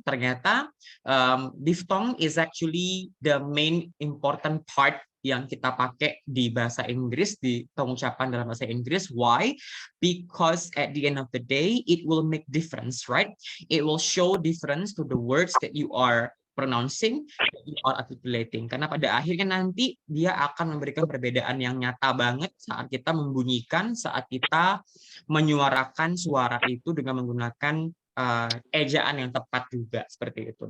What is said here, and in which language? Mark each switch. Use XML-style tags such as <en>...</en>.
<id>Ternyata diphthong is actually the main important part yang kita pakai di bahasa Inggris, di pengucapan dalam bahasa Inggris.</id> <en>Why? Because at the end of the day, it will make difference, right? It will show difference to the words that you are pronouncing, that you are articulating.</en> <id>Karena pada akhirnya nanti dia akan memberikan perbedaan yang nyata banget saat kita membunyikan, saat kita menyuarakan suara itu dengan menggunakan ejaan yang tepat juga, seperti itu.</id>